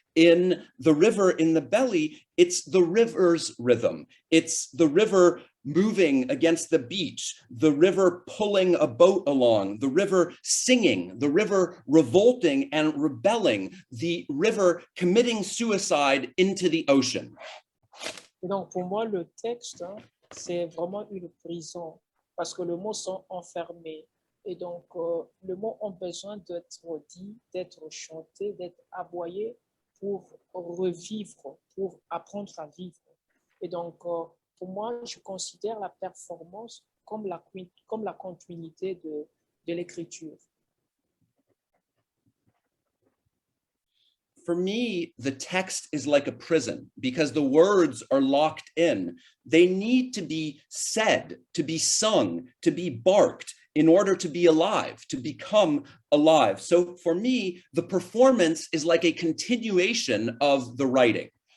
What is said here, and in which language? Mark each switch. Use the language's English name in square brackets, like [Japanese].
[English] In The River in the Belly, it's the river's rhythm. It's the river moving against the beach, the river pulling a boat along, the river singing, the river revolting and rebelling, the river committing suicide into the ocean. [French] Et donc, pour moi, le texte, c'est vraiment une prison parce que les mots sont enfermés. Et donc, les mots ont besoin d'être dits, d'être chantés, d'être aboyés pour revivre, pour apprendre à vivre. Et donc, pour moi, je considère la performance comme la continuité de l'écriture. [English] For me, the text is like a prison because the words are locked in. They need to be said, to be sung, to be barked in order to be alive, to become alive. So for me, the performance is like a continuation of the writing.